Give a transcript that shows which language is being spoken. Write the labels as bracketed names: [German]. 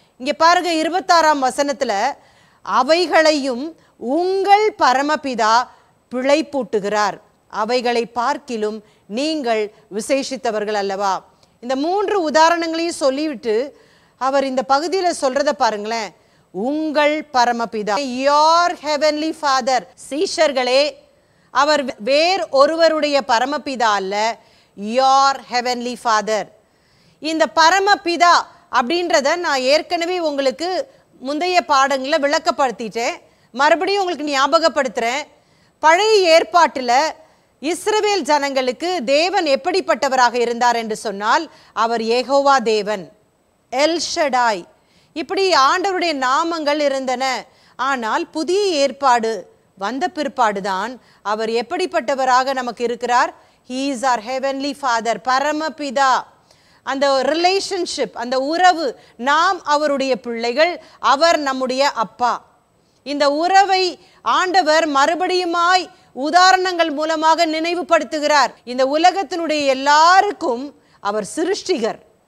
[Tamil] இங்கே பாருங்க 26ஆம் வசனத்துல, அவைகளையும் உங்கள் பரமபிதா பிழைப்பூட்டுகிறார், அவைகளை பார்க்கிலும் நீங்கள் விசேஷித்தவர்கள் அல்லவா? இந்த 3 உதாரணங்களையும் சொல்லிவிட்டு அவர் இந்த பகுதியில் சொல்றத பாருங்களேன். உங்கள் பரமபிதா, [English] your heavenly father. [Tamil] சீஷர்களே, அவர் வேறு ஒருவருடைய பரமபிதா அல்ல, [English] your heavenly father. [Tamil] இந்த பரமபிதா அப்படின்றத நான் ஏற்கனவே உங்களுக்கு முந்தைய பாடங்களில் விளக்கப்படுத்திட்டேன். மறுபடியும் உங்களுக்கு ஞாபகப்படுத்துறேன். பழைய ஏற்பாட்டில் இஸ்ரவேல் ஜனங்களுக்கு தேவன் எப்படிப்பட்டவராக இருந்தார் என்று சொன்னால், அவர் யெகோவா தேவன், எல் ஷடாய், இப்படி ஆண்டவருடைய நாமங்கள் இருந்தன. ஆனால் புதிய ஏற்பாடு வந்த பிற்பாடுதான் அவர் எப்படிப்பட்டவராக நமக்கு இருக்கிறார்? [English] He is our heavenly father, பரமபிதா. [Tamil] அந்த ரிலேஷன்ஷிப், அந்த உறவு, நாம் அவருடைய பிள்ளைகள், அவர் நம்முடைய அப்பா. இந்த உறவை ஆண்டவர் மறுபடியுமாய் உதாரணங்கள் மூலமாக நினைவுபடுத்துகிறார். இந்த உலகத்தினுடைய எல்லாருக்கும் அவர் சிருஷ்டிகர்.